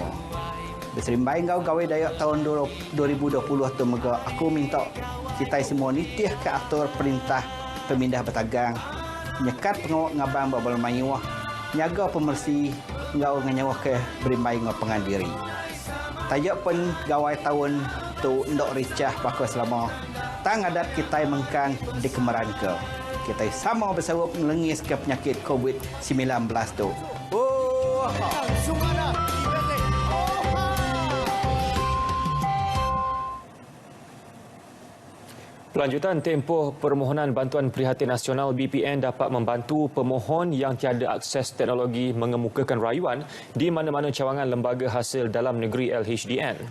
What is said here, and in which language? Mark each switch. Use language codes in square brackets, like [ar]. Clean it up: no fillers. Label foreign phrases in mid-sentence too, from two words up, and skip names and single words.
[iba] Beserimbai ngau Gawai Dayak tahun 2020 tu mega aku minta kita semua nitih ke atur perintah pemindah bertagang, nyekat pengawak ngabang babal mayuah, nyaga pemersi ngau nganyawah ke berimbai ngau pengandiri. Tajak pun gawai tahun tu ndok ricah pakai selama tang adat kita mengkang di kemeran ke. Kita sama bersawap melengis ke penyakit COVID-19 tu. Oh, sumada. [ms] Pelanjutan tempoh permohonan bantuan prihatin nasional BPN dapat membantu pemohon yang tiada akses teknologi mengemukakan rayuan di mana-mana cawangan lembaga hasil dalam negeri LHDN.